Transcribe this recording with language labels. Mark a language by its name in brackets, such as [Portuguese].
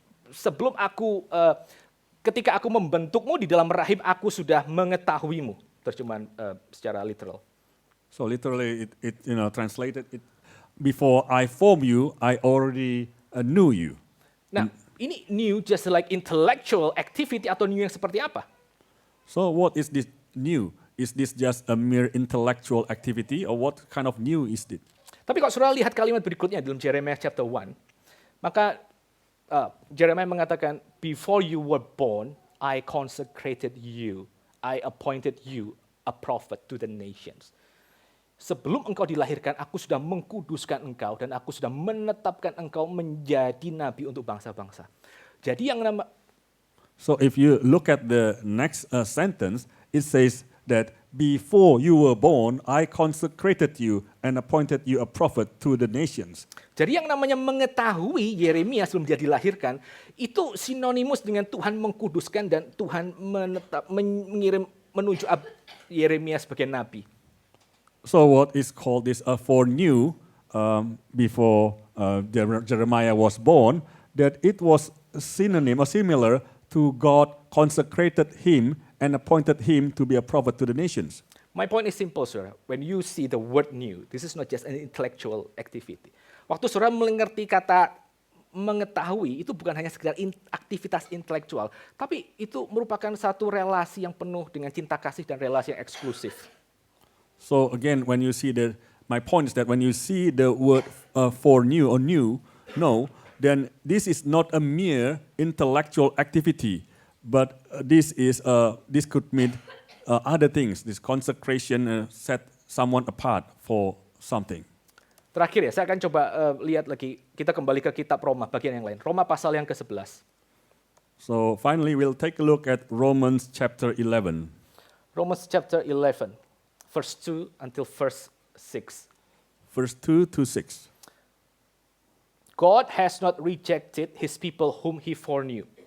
[Indonesian] Sebelum aku ketika aku membentukmu di dalam rahim, aku sudah mengetahuimu. Terjemahan secara literal. [English] So literally, it translated it. Before I formed you, I already knew you. [Indonesian] Nah, ini new [English] just like intellectual activity [Indonesian] atau new yang seperti apa? [English] So what is this new? Is this just a mere intellectual activity, or what kind of new is it? [Indonesian] Tapi kalau saudara lihat kalimat berikutnya dalam Jeremiah chapter 1, maka Jeremiah mengatakan, [English] before you were born, I consecrated you. I appointed you a prophet to the nations. [Indonesian] Sebelum engkau dilahirkan, aku sudah mengkuduskan engkau dan aku sudah menetapkan engkau menjadi nabi untuk bangsa-bangsa. Jadi yang nama... [English] So if you look at the next sentence, it says that before you were born, I consecrated you and appointed you a prophet to the nations. [Indonesian] Jadi yang namanya mengetahui Yeremia sebelum dia dilahirkan, itu sinonimus dengan Tuhan mengkuduskan dan Tuhan mengirim menuju Yeremia sebagai nabi. [English] So what is called this foreknew before Jeremiah was born, that it was synonym or similar to God consecrated him and appointed him to be a prophet to the nations. My point is simple, sir. When you see the word new, this is not just an intellectual activity. [Indonesian] Waktu saudara mengerti kata mengetahui, itu bukan hanya sekedar aktivitas intelektual, tapi itu merupakan satu relasi yang penuh dengan cinta kasih dan relasi yang eksklusif. [English] So again, when you see my point is that when you see the word foreknew or new, then this is not a mere intellectual activity, but this could mean other things. This consecration set someone apart for something. [Indonesian] Terakhir ya, saya akan coba lihat lagi, kita kembali ke kitab Roma, bagian yang lain. Roma pasal yang ke-11. [English] So finally, we'll take a look at Romans chapter 11. Romans chapter 11, verse 2 until verse 6. Verse 2 to 6. God has not rejected his people whom he foreknew.